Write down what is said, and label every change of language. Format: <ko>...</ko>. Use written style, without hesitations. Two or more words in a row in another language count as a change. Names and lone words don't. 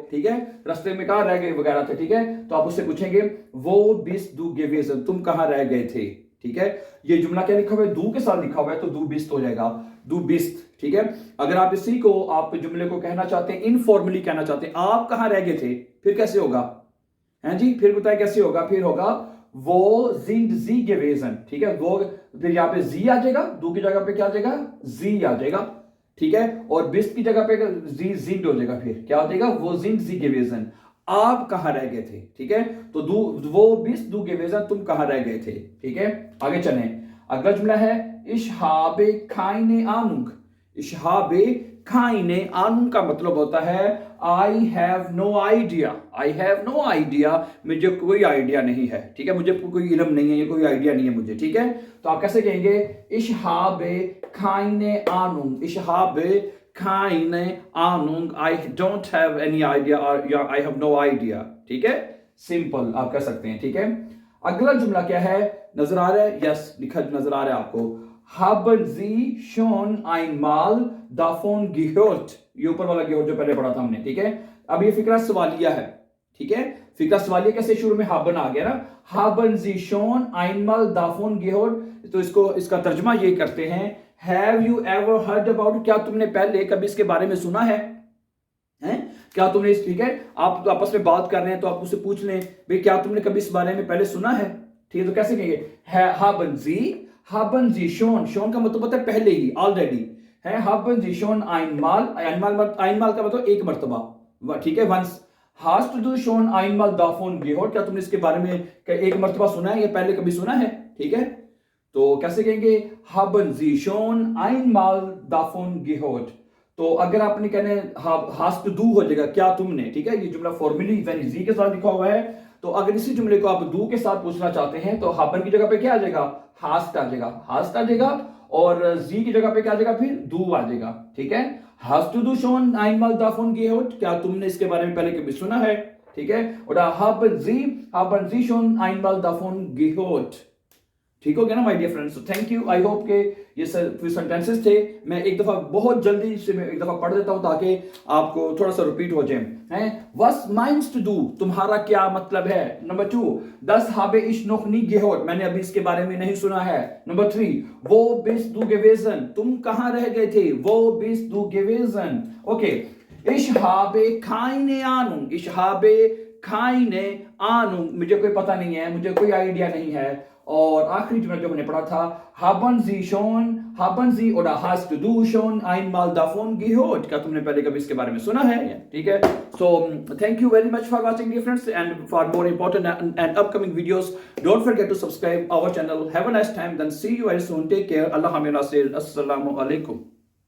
<hi>ठीक है, रास्ते में कहां रह गए वगैरह थे। ठीक है, तो आप उससे पूछेंगे</hi> <de>wo bist du gewesen,</de> <hi>तुम कहां रह गए थे। ठीक है, ये जुमला क्या लिखा हुआ है? दू के साथ लिखा हुआ है, तो</hi> <de>du bist</de> <hi>हो जाएगा,</hi> <de>du bist.</de> <hi>ठीक है, अगर आप इसी को आप जुमले को कहना चाहते हैं, इनफॉर्मली कहना चाहते हैं, आप कहां रह गए थे, फिर कैसे होगा? हैं जी, फिर बताए कैसे होगा? फिर होगा</hi> <de>wo sind sie gewesen.</de> <hi>ठीक है, वो फिर यहां पे जी आ जाएगा, दू की जगह पे क्या आ जाएगा? जी आ जाएगा। ठीक है, और बिस्त की जगह पे</hi> <de>Sie sind</de> <hi>हो जाएगा, फिर क्या हो जाएगा?</hi> <de>wo sind sie gewesen,</de> <hi>आप कहां रह गए थे। ठीक है, तो</hi> <de>wo bist du gewesen,</de> <hi>तुम कहां रह गए थे। ठीक है, आगे चलें। अगला जुमला है</hi> <de>ich habe keine Ahnung। ich habe keine Ahnung</de> <hi>का मतलब होता है</hi> <en>I have no idea, I have no idea,</en> <hi>मुझे कोई आइडिया नहीं है, ठीक है, मुझे कोई इल्म नहीं है, ये कोई आइडिया नहीं है मुझे, ठीक है। तो आप कैसे कहेंगे,</hi> <de>ich habe keine Ahnung, ich habe keine Ahnung,</de> <en>I don't have any idea or yeah, I have no idea,</en> <hi>ठीक है, सिंपल आप कह सकते हैं, ठीक है। अगला जुमला क्या है, नजर आ रहा है, यस लिखा नजर आ रहा है आपको,</hi> <de>haben Sie schon einmal davon gehört,</de> <hi>ये ऊपर वाला gehört जो पहले पढ़ा था हमने, ठीक है। अब ये फिक्रा सवालिया है, ठीक है, फिक्रा सवालिया कैसे शुरू में haben आ गया ना,</hi> <de>haben Sie schon einmal davon gehört,</de> <hi>तो इसका तर्जमा ये करते हैं,</hi> <en>have you ever heard about,</en> <hi>क्या तुमने पहले कभी इसके बारे में सुना है, हैं? क्या तुमने, ठीक है, आप तो आपस में बात कर रहे हैं तो आप उससे पूछ लें भाई क्या तुमने कभी इस बारे में पहले सुना है, ठीक है। तो कैसे कहेंगे,</hi> <de>haben Sie schon</de> <hi>का मतलब होता है पहले ही, ऑलरेडी है,</hi> <de>haben Sie schon einmal</de> <hi>का मतलब एक मर्तबा, ठीक है, वंस,</hi> <de>hast du schon einmal davon gehört,</de> <hi>क्या तुमने इसके बारे में एक मर्तबा सुना है या पहले कभी सुना है, ठीक है। तो कैसे कहेंगे,</hi> <de>haben Sie schon einmal davon gehört,</de> <hi>तो अगर आपने कहने</hi> <de>hast du</de> <hi>हो जाएगा क्या तुमने, ठीक है, ये जुमला फॉर्मली यानी जी के साथ लिखा हुआ है, तो अगर इसी जुमले को आप दू के साथ पूछना चाहते हैं तो haben की जगह पे क्या आ जाएगा, hast आ जाएगा, और जी की जगह पे क्या आ जाएगा, फिर दू आ जाएगा, ठीक है।</hi> <de>hast du schon einmal davon gehört,</de> <hi>क्या तुमने इसके बारे में पहले कभी सुना है, ठीक है, और</hi> <de>haben Sie schon einmal davon gehört,</de> <hi>ठीक हो गया ना</hi> <en>my dear friends. thank you, I hope</en> <hi>के ये फिर सेंटेंसेस थे, मैं एक दफा बहुत जल्दी से मैं एक दफा पढ़ देता हूं ताकि आपको थोड़ा सा रिपीट हो जाए, हैं,</hi> <de>was meinst du,</de> <hi>तुम्हारा क्या मतलब है, नंबर 2,</hi> <de>das habe ich noch nie gehört,</de> <hi>मैंने अभी इसके बारे में नहीं सुना है, नंबर 3,</hi> <de>wo bist du gewesen,</de> <hi>तुम कहां रह गए थे,</hi> <de>wo bist du gewesen, ओके, ich habe keine Ahnung,</de> <hi>मुझे कोई पता नहीं है, मुझे कोई आइडिया नहीं है, और आखिरी जुमला जो हमने पढ़ा था,</hi> <de>haben Sie oder hast du schon einmal davon gehört,</de> <hi>क्या तुमने पहले कभी इसके बारे में सुना है, ठीक है।</hi> <en>So thank you very much for watching dear friends, and for more important and upcoming videos don't forget to subscribe our channel. Have a nice time, then see you very soon, take care, Allah Hamid Nasir,</en> <ar>السلام عليكم.</ar>